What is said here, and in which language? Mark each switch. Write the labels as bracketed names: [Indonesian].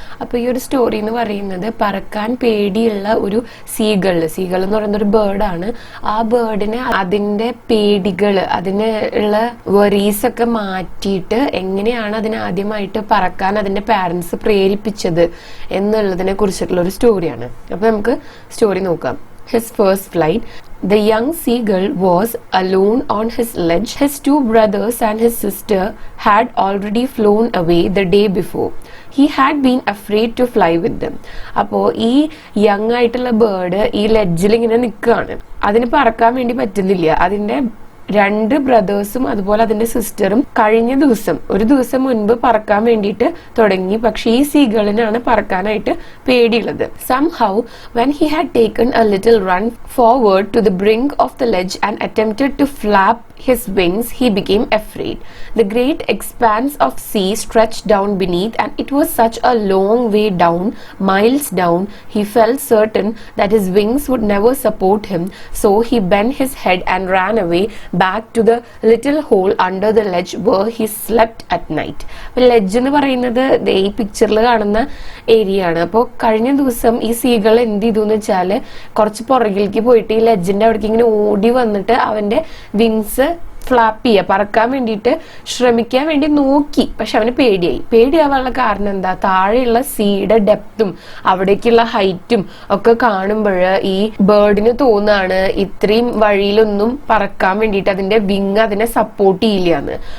[Malayalam] അപ്പോൾ ഈ ഒരു സ്റ്റോറി എന്ന് പറയുന്നത് പറക്കാൻ പേടിയുള്ള ഒരു സീഗൾ എന്ന് പറയുന്ന ഒരു ബേർഡാണ്. ആ ബേർഡിന് അതിന്റെ പേടികൾ, അതിന് ഉള്ള വറീസ് ഒക്കെ മാറ്റിയിട്ട് എങ്ങനെയാണ് അതിനെ ആദ്യമായിട്ട് പറക്കാൻ അതിന്റെ പാരന്റ്സ് പ്രേരിപ്പിച്ചത് എന്നുള്ളതിനെ കുറിച്ചിട്ടുള്ള ഒരു സ്റ്റോറിയാണ്. അപ്പോൾ നമുക്ക് സ്റ്റോറി നോക്കാം. [English] His first flight. The young seagull was alone on his ledge. His two brothers and his sister had already flown away the day before. He had been afraid to fly with them. [Malayalam] അപ്പോൾ ഈ young ആയിട്ടുള്ള bird ഈ ലെഡ്ജിൽ ഇങ്ങനെ നിൽക്കുകയാണ്. അതിന് പറക്കാൻ വേണ്ടി പറ്റുന്നില്ല. അതിന്റെ രണ്ട് ബ്രദേഴ്സും അതുപോലെ അതിന്റെ സിസ്റ്ററും കഴിഞ്ഞ ഒരു ദിവസം മുൻപ് പറക്കാൻ വേണ്ടിയിട്ട് തുടങ്ങി. പക്ഷെ ഈ സീഗളിനാണ് പറക്കാനായിട്ട് പേടിയുള്ളത്. [English] Somehow, when he had taken a little run forward to the brink of the ledge and attempted to flap his wings, he became afraid. The great expanse of sea stretched down beneath, and it was such a long way down, miles down. He felt certain that his wings would never support him, so he bent his head and ran away back to the little hole under the ledge where he slept at night. [Malayalam] Ledge എന്ന് പറയുന്നത് ഈ പിക്ചറിൽ കാണുന്ന area ആണ്. അപ്പോൾ കഴിഞ്ഞ ദിവസം ഈ സീകൾ എന്ത് ചെയ്തു എന്ന് വെച്ചാല് കുറച്ച് പുറകിലേക്ക് പോയിട്ട് ഈ ലെഡ്ജിന്റെ അവിടേക്ക് ഇങ്ങനെ ഓടി വന്നിട്ട് അവന്റെ വിങ്സ് ഫ്ലാപ്പ് ചെയ്യുക, പറക്കാൻ വേണ്ടിയിട്ട് ശ്രമിക്കാൻ വേണ്ടി നോക്കി. പക്ഷെ അവന് പേടിയാവാനുള്ള കാരണം എന്താ? താഴെയുള്ള സീയുടെ ഡെപ്തും അവിടേക്കുള്ള ഹൈറ്റും ഒക്കെ കാണുമ്പോൾ ഈ ബേർഡിന് തോന്നാണ് ഇത്രയും വഴിയിലൊന്നും പറക്കാൻ വേണ്ടിയിട്ട് അതിന്റെ വിങ് അതിനെ സപ്പോർട്ട് ചെയ്യില്ല എന്ന്.